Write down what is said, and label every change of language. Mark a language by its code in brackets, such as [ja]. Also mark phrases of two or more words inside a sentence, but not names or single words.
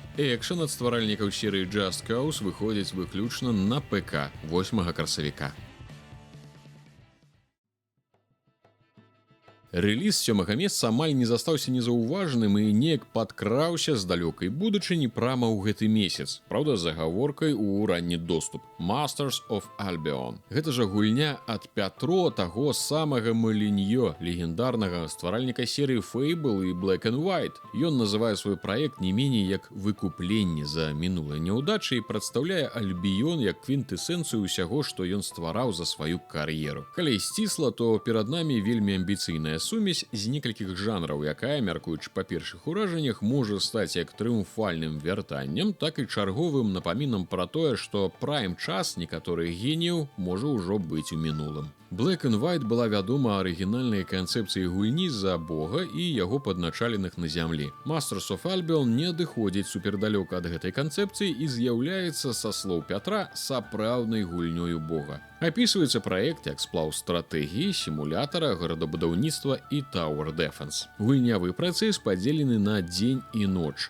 [be] Экшн ад стваральнікаў серыі Just Cause выходзіць выключна на ПК 8 красавіка. Рэліз сёмага месяца амаль не застаўся незаўважаным і неяк падкраўся з далёкай будучыні прама ў гэты месяц. Праўда, з агаворкай у ранні доступ. Masters of Albion. Гэта жа гульня ад Пятро, таго самага Моліньё, легендарнага стваральніка серыі Fable і Black and White. Ён называе свой праект не меней як выкупленне за мінулыя няўдачы і прадстаўляе Альбіён як квінтэсэнцыю ўсяго, што ён ствараў за сваю кар'еру. Калі сцісла, то перад намі вельмі амбіцыйная сумесь з некалькіх жанраў, якая, мяркуючы па першых уражаннях, можа стаць як трыумфальным вяртаннем, так і чарговым напамінам пра тое, што прайм-час некаторых геніяў можа ўжо быць у мінулым. Black and White была вядома арыгінальнай канцэпцыяй гульні за Бога і яго падначаленых на зямлі. Masters of Albion не адыходзіць супердалёка ад гэтай канцэпцыі і з'яўляецца, са слоў Пятра, сапраўднай гульнёю Бога. Апісваецца праект як сплаў стратэгіі, сімулятара, гарадабудаўніцтва і Tower Defense. Гульнявы працэс падзелены на дзень і ноч.